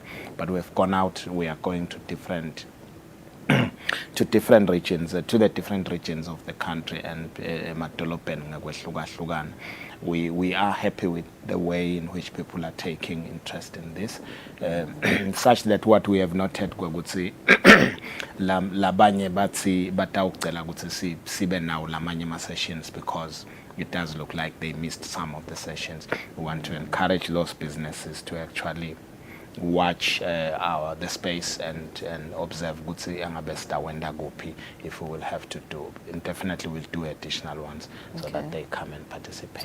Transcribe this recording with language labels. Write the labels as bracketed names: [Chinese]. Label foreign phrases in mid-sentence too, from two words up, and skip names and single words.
[English] But we've gone out, we are going to different regions, to the different regions of the country, and we are happy with the way in which people are taking interest in this, such that what we have noted [North Ndebele] ukuthi labanye bathi batawucela ukuthi sibe nawo lamanye ma sessions, [English] because it does look like they missed some of the sessions. We want to encourage those businesses to actually watch the space and observe if we will have to do, and definitely we'll do additional ones so that they come and participate.